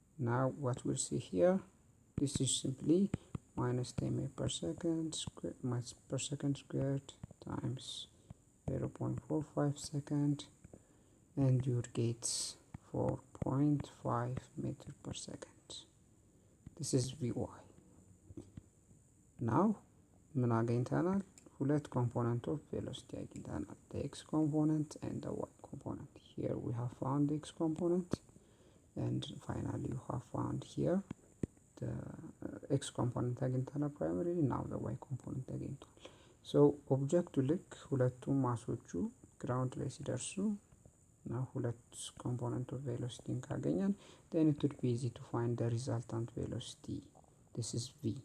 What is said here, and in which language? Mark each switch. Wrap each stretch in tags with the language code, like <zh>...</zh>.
<en>Now what we'll see here, this is simply minus 10 meters per second squared per second squared times 0.45 second, and you get 4.5 meters per second. This is Vy.</en> <am>Now ምን አገኝተናል? ሁለት</am> <en>component of velocity</en> <am>አግኝተናል,</am> <en>the x component and the y component. Here we have found the x component, and finally you have found here the x component</en> <am>አግኝተናል</am> <en>primarily. Now the y component</en> <am>አግኝቷል።</am> <en>So</en> <am>ኦብጀክቱ ልክ ሁለቱም ማሶቹ ግራውንድ ላይ ሲደርሱ እና ሁለት component of velocity ካገኘን,</am> <en>then it would be easy to find the resultant velocity. This is v.</en>